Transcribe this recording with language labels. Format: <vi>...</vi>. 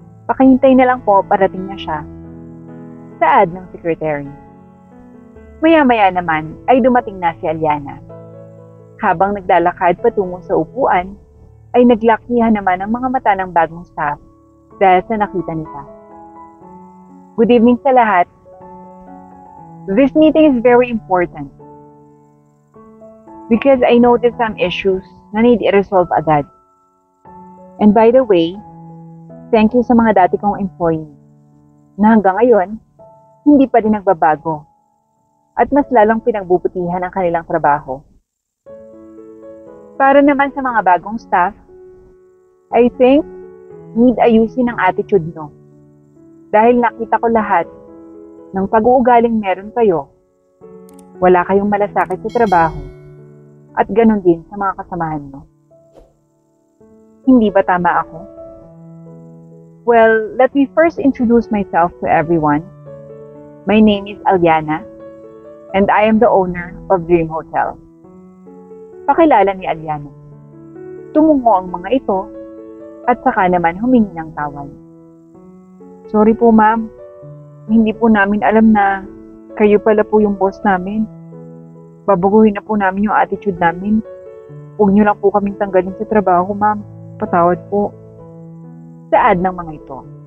<tl>Pakihintay na lang po, parating na siya. Saad ng secretary. Maya-maya naman ay dumating na si Alyana. Habang naglalakad patungo sa upuan, ay naglakihan naman ang mga mata ng bagong staff dahil sa nakita nila.</tl> <en>Good evening</en> <tl>sa lahat.</tl> <en>This meeting is very important because I noticed some issues na need i-resolve agad. And by the way, thank you</en> <tl>sa mga dati kong employee na hanggang ngayon, hindi pa rin nagbabago at mas lalong pinagbubutihan ang kanilang trabaho. Para naman sa mga bagong staff,</tl> <en>I think</en> <tl>need ayusin ang attitude nyo. Dahil nakita ko lahat ng pag-uugaling meron kayo, wala kayong malasakit sa trabaho at ganon din sa mga kasamahan nyo. Hindi ba tama ako?</tl> <en>Well, let me first introduce myself to everyone. My name is Alyana and I am the owner of Dream Hotel.</en> <tl>Pakilala ni Alyana. Tumungo ang mga ito at saka naman humingi ng tawad. Sorry po ma'am, hindi po namin alam na kayo pala po yung boss namin. Babaguhin na po namin yung attitude namin. Huwag niyo lang po kaming tanggalin sa trabaho ma'am. Patawad po. Saad ng mga ito.</tl>